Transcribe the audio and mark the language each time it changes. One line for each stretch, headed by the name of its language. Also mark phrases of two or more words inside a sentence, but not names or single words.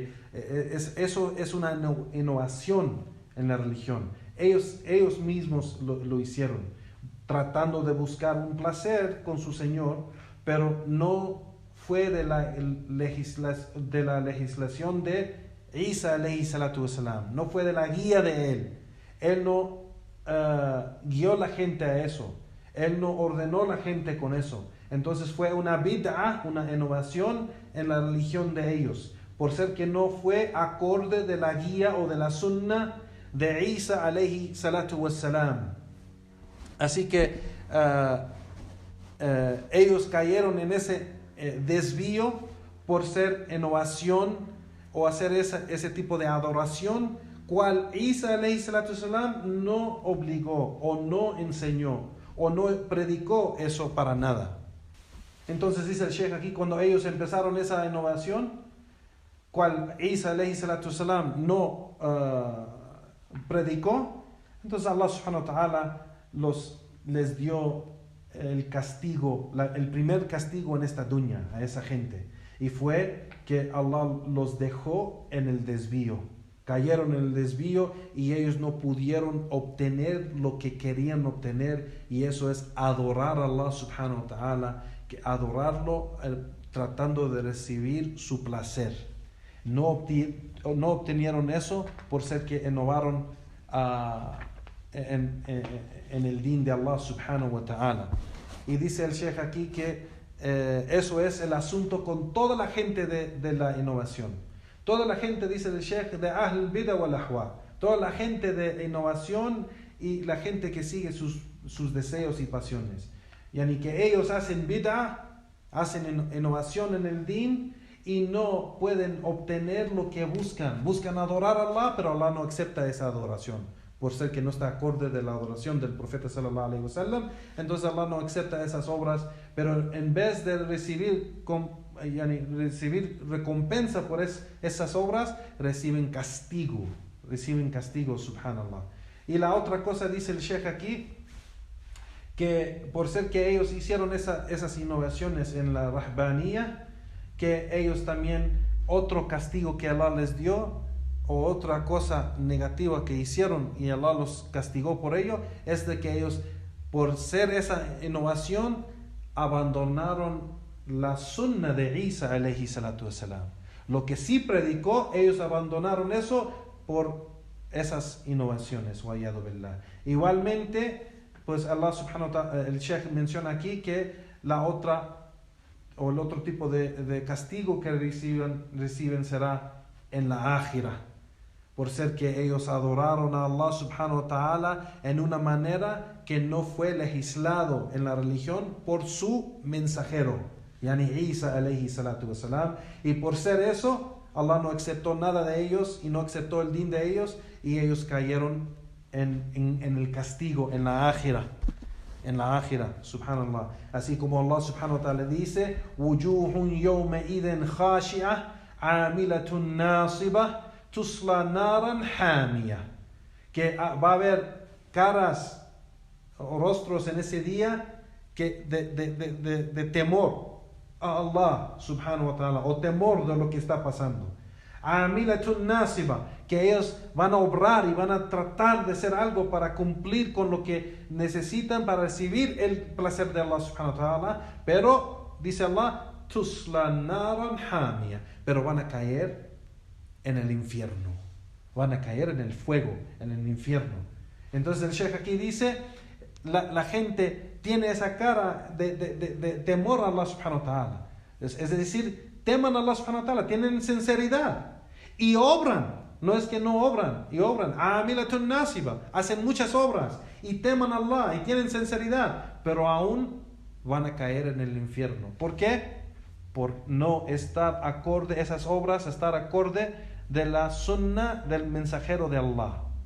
Spanish: Así que eso es una innovación en la religión. Ellos mismos lo hicieron, tratando de buscar un placer con su Señor, pero no fue de la legislación de Isa
Arabic: عليه الصلاة والسلام,
Spanish: no fue de la guía de él. Él no guió la gente a eso, él no ordenó la gente con eso. Entonces fue una bid'ah, una innovación en la religión de ellos, por ser que no fue acorde de la guía o de la sunna de Isa
Arabic: عليه الصلاة والسلام.
Spanish: Así que ellos cayeron en ese desvío por ser innovación o hacer ese tipo de adoración, cual Isa
Arabic: عليه الصلاة والسلام
Spanish: no obligó o no enseñó o no predicó eso para nada. Entonces dice el Sheikh aquí, cuando ellos empezaron esa innovación, cual Isa
Arabic: عليه الصلاة والسلام
Spanish: no predicó, entonces Allah
Arabic: سبحانه وتعالى
Spanish: les dio el castigo, el primer castigo en esta dunya a esa gente, y fue que Allah los dejó en el desvío, cayeron en el desvío y ellos no pudieron obtener lo que querían obtener, y eso es adorar a Allah
Arabic: سبحانه وتعالى,
Spanish: que adorarlo tratando de recibir su placer. No obtenieron eso por ser que innovaron en el din de Allah
Arabic: سبحانه وتعالى.
Spanish: Y dice el Sheikh aquí que eso es el asunto con toda la gente de la innovación. Toda la gente, dice el Sheikh, de
Arabic: أهل البدع والأهواء,
Spanish: toda la gente de innovación y la gente que sigue sus deseos y pasiones. Yani que ellos hacen bid'ah, hacen innovación en el din y no pueden obtener lo que buscan. Buscan adorar a Allah, pero Allah no acepta esa adoración, por ser que no está acorde de la adoración del profeta
Arabic: صلى الله عليه وسلم.
Spanish: Entonces Allah no acepta esas obras, pero en vez de recibir recompensa por esas obras, reciben castigo, subhanallah. Y la otra cosa, dice el Sheikh aquí, que por ser que ellos hicieron esas innovaciones en la rahbaniyah, que ellos también, otro castigo que Allah les dio, o otra cosa negativa que hicieron y Allah los castigó por ello, es de que ellos, por ser esa innovación, abandonaron la sunna de Isa
Arabic: عليه الصلاة والسلام.
Spanish: Lo que sí predicó, ellos abandonaron eso por esas innovaciones. Igualmente, pues Allah
Arabic: سبحانه وتعالى,
Spanish: el Sheikh menciona aquí que el otro tipo de castigo que reciben será en la ákhira, por ser que ellos adoraron a Allah
Arabic: سبحانه وتعالى
Spanish: en una manera que no fue legislado en la religión por su mensajero, yani Isa
Arabic: عليه الصلاة والسلام.
Spanish: Y por ser eso, Allah no aceptó nada de ellos y no aceptó el din de ellos, y ellos cayeron en el castigo, en la ákhira, subhanallah. Así como Allah subhanahu wa ta'ala dice,
Arabic: وجوه يومئذ خاشعة عاملة ناصبة تصلى نارا حامية,
Spanish: que va a haber caras o rostros en ese día que de temor a Allah
Arabic: سبحانه وتعالى,
Spanish: o temor de lo que está pasando.
Arabic: عاملة ناصبة,
Spanish: que ellos van a obrar y van a tratar de hacer algo para cumplir con lo que necesitan para recibir el placer de Allah
Arabic: سبحانه وتعالى,
Spanish: pero dice Allah,
Arabic: تصلى نارا حامية,
Spanish: pero van a caer en el infierno, van a caer en el fuego, en el infierno. Entonces el Sheikh aquí dice, la gente tiene esa cara de temor a Allah
Arabic: سبحانه وتعالى,
Spanish: es decir, teman a Allah
Arabic: سبحانه وتعالى,
Spanish: tienen sinceridad y obran. No es que no obran, y obran.
Arabic: عاملة ناصبة,
Spanish: hacen muchas obras y teman a Allah y tienen sinceridad, pero aún van a caer en el infierno. ¿Por qué? Por no estar acorde, esas obras, estar acorde de la sunnah del mensajero de Allah.